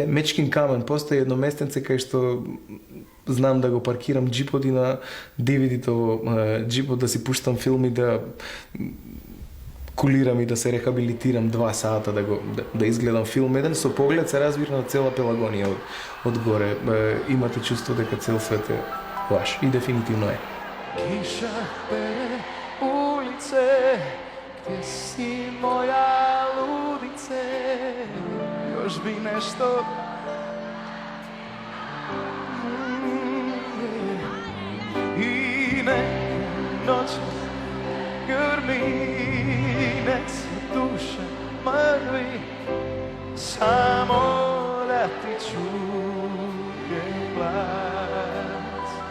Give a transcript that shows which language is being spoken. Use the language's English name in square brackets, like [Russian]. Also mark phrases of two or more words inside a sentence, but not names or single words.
[Macedonian] Мечкин камен, постои едно местенце кај што знам да го паркирам джипот и на DVD-то во джипот да си пуштам филми, да кулирам и да се рехабилитирам 2 сата да изгледам филм еден со поглед се разбира на цела Пелагонија од горе. Имате чувство дека цел свет е ваш и дефинитивно е. [Croatian] Kiša pere ulice, gdje si moja ludice, još bi nešto. I neke noće grminec duša mrvi, samo da ti čujem glas.